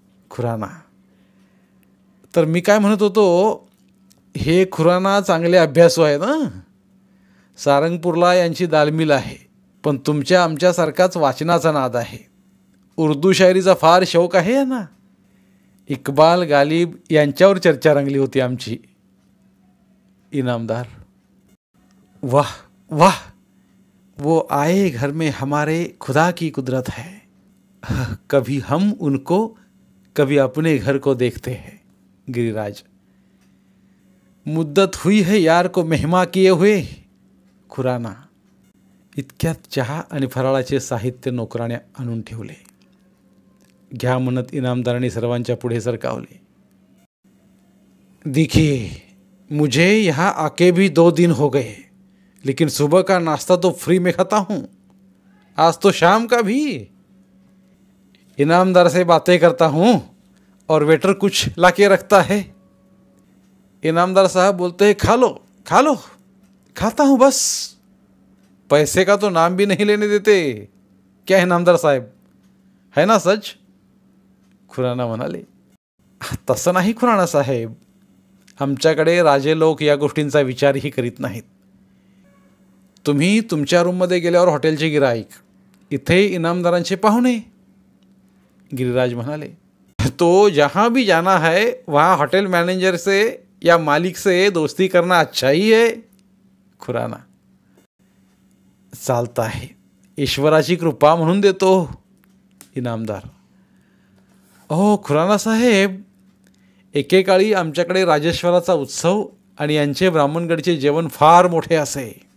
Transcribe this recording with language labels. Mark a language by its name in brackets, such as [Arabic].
[Marathi] खुराना, तर मी काय म्हणत होतो, हे खुराना चांगले अभ्यासू आहेत ना. सारंगपूरला यांची दालमिल आहे, पण तुमच्या आमच्यासारखाच वाचनाचा नाद आहे. उर्दू शायरीचा फार शौक आहे ना. इक्बाल, गालिब यांच्यावर चर्चा रंगली होती आमची. [Hindi] इनामदार, वाह वाह, वो आए घर में हमारे खुदा की कुदरत है. कभी हम उनको कभी अपने घर को देखते हैं. गिरिराज, मुद्दत हुई है यार को मेहमा किए हुए. [Marathi] खुराना, इतक्यात चहा आणि फराळाचे साहित्य नोकराने आणून ठेवले. घ्या म्हणत इनामदारांनी सर्वांच्या पुढे सरकावले. [Hindi] देखिए, मुझे यहाँ आके भी 2 दिन हो गए, लेकिन सुबह का नाश्ता तो फ्री में खाता हूँ, आज तो शाम का भी. इनामदार से बातें करता हूँ और वेटर कुछ लाके रखता है. इनामदार साहब बोलते हैं, खा लो खा लो. खाता हूँ बस, पैसे का तो नाम भी नहीं लेने देते. क्या इनामदार साहेब, है ना सच? [Marathi] खुराना म्हणाले, तसं नाही खुराना साहेब, आमच्याकडे राजे लोक या गोष्टींचा विचारही करीत नाहीत. तुम्ही तुमच्या रूममध्ये गेल्यावर हॉटेलचे गिराईक, इथे इनामदारांचे पाहुणे. [Hindi] गिरिराज म्हणाले, तो जहाँ भी जाना है वहाँ होटल मैनेजर से या मालिक से दोस्ती करना अच्छा ही है. [Marathi] खुराना, चालतं आहे, ईश्वराची कृपा म्हणून देतो. इनामदार, हो खुराना साहेब, एकेकाळी आमच्याकडे राजेश्वराचा उत्सव आणि यांचे ब्राह्मणगडचे जेवण फार मोठे असे.